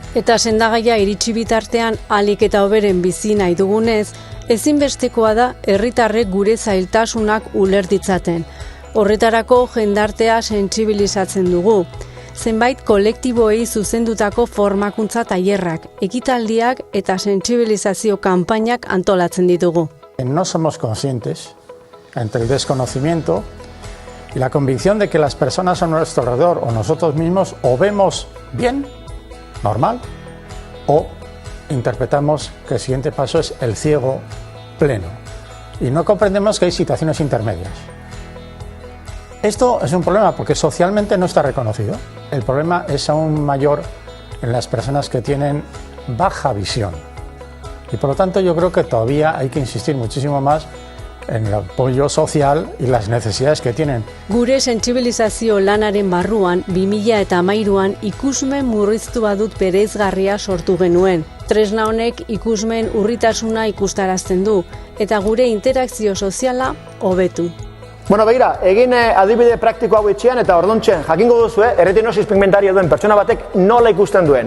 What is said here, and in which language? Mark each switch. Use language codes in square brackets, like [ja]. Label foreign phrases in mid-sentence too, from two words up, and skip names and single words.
[eu] Eta sendagaia iritsi bitartean ahalik eta hoberen bizi nahi dugunez, ezinbestekoa da herritarrek gure zailtasunak uler ditzaten. Horretarako jendartea sentsibilizatzen dugu. Zenbait kolektiboei zuzendutako formakuntza tailerrak, ekitaldiak eta sentsibilizazio kanpainak antolatzen ditugu. [es] No somos conscientes entre el desconocimiento y la convicción de que las personas a nuestro alrededor o nosotros mismos o vemos bien, normal, o interpretamos que el siguiente paso es el ciego pleno. Y no comprendemos que hay situaciones intermedias. Esto es un problema porque socialmente no está reconocido. El problema es aún mayor en las personas que tienen baja visión. Y por lo tanto yo creo que todavía hay que insistir muchísimo más en el apoyo social y las necesidades que tienen. [eu] Gure sentsibilizazio lanaren barruan 2013an ikusmen murriztu badut bereizgarria sortu genuen. Tresna honek ikusmen urritasuna ikustarazten du eta gure interakzio soziala hobetu. Bueno, begira, egin adibide praktiko hau etxean eta orduntxen jakingo duzu, [es] erretinosis pigmentaria [eu] duen pertsona batek nola ikusten duen.